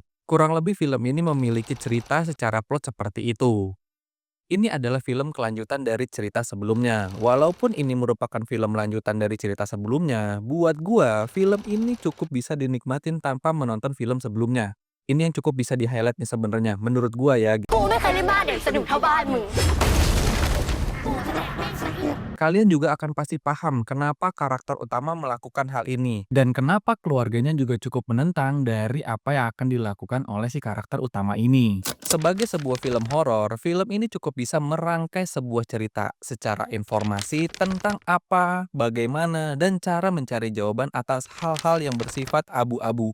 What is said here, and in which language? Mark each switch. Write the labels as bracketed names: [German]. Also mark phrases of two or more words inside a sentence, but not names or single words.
[Indonesian] Kurang lebih film ini memiliki cerita secara plot seperti itu. Ini adalah film kelanjutan dari cerita sebelumnya. Walaupun ini merupakan film lanjutan dari cerita sebelumnya, buat gua film ini cukup bisa dinikmatin tanpa menonton film sebelumnya. Ini yang cukup bisa di-highlight nih sebenarnya menurut gua ya. [Thai] กูไม่เคยเล่นบ้านเด็กสนุกเท่าบ้านมึง [Indonesian] Kalian juga akan pasti paham kenapa karakter utama melakukan hal ini. Dan kenapa keluarganya juga cukup menentang dari apa yang akan dilakukan oleh si karakter utama ini. Sebagai sebuah film horor, film ini cukup bisa merangkai sebuah cerita secara informasi tentang apa, bagaimana, dan cara mencari jawaban atas hal-hal yang bersifat abu-abu.